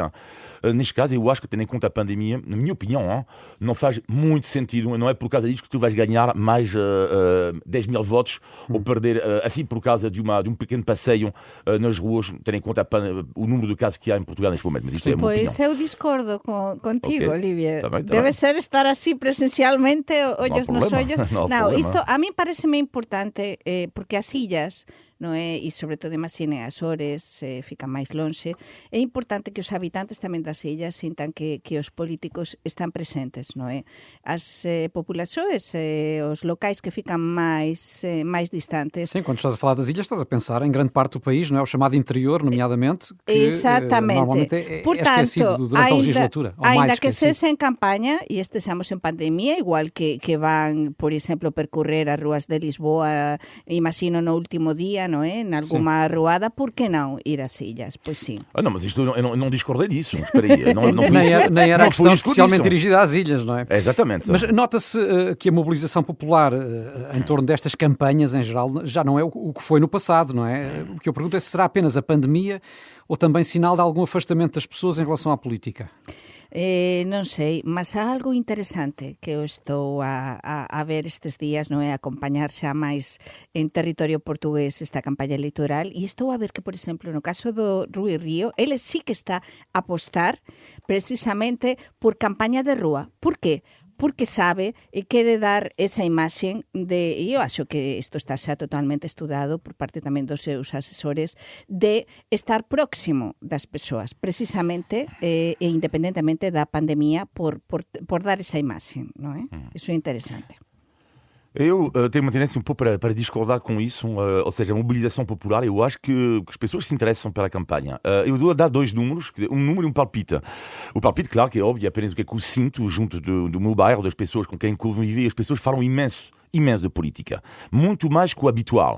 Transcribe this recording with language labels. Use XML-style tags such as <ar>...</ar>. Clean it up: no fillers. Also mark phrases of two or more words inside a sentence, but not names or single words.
<pt>Neste caso, eu acho que, tendo em conta a pandemia, na minha opinião, não faz muito sentido. Não é por causa disso que tu vais ganhar mais 10 mil votos ou perder, assim, por causa de um pequeno passeio nas ruas, tendo em conta o número de casos que há em Portugal neste momento. Mas isso é a minha opinião. Pois eu discordo contigo, Okay. Olivier. Tá bem. Deve ser estar assim presencialmente,</pt> <gl>ollos nos ollos.</gl> <pt>Não,</pt> <gl>isto a mí parece-me importante porque as illas, non é? E sobre todo imagine as Açores fican máis lonxe, é importante que os habitantes tamén das illas sintan que os políticos están presentes, non é? As populações, os locais que fican máis distantes.</gl> <pt>Sim, quando estás a falar das ilhas, estás a pensar em grande parte do país, não é? O chamado interior, nomeadamente, que Exatamente. Normalmente é Portanto, esquecido durante a legislatura.</pt> <gl>Ainda que sexa en campaña e estejamos en pandemia, igual que van, por exemplo, percorrer as ruas de Lisboa, imagino no último día, não é?</gl> <pt>Em alguma ruada, por que não ir às ilhas? Pois sim. Não, mas isto eu não discordei disso. Espera aí. Nem era a questão especialmente dirigida às ilhas, não é? Exatamente. Mas nota-se que a mobilização popular em torno destas campanhas, em geral, já não é o que foi no passado, não é? O que eu pergunto é se será apenas a pandemia ou também sinal de algum afastamento das pessoas em relação à política.</pt> <gl>Non sei, mas há algo interesante que eu estou a ver estes días, non é? Acompañar xa máis en territorio portugués esta campaña electoral, e estou a ver que, por exemplo, no caso do Rui Rio, ele sí que está a apostar precisamente por campaña de rúa. Por qué? Porque sabe e quere dar esa imaxe de, e eu acho que isto está xa totalmente estudado por parte tamén dos seus asesores, de estar próximo das persoas, precisamente e independentemente da pandemia, por dar esa imaxe, non é? Iso é interesante.</gl> <pt>Eu tenho uma tendência um pouco para discordar com isso, ou seja, a mobilização popular. Eu acho que as pessoas se interessam pela campanha. Eu dou a dar dois números, um número e um palpite. O palpite, claro, que é óbvio, é apenas o que eu sinto junto do meu bairro, das pessoas com quem convivi. As pessoas falam imenso de política, muito mais que o habitual.</pt>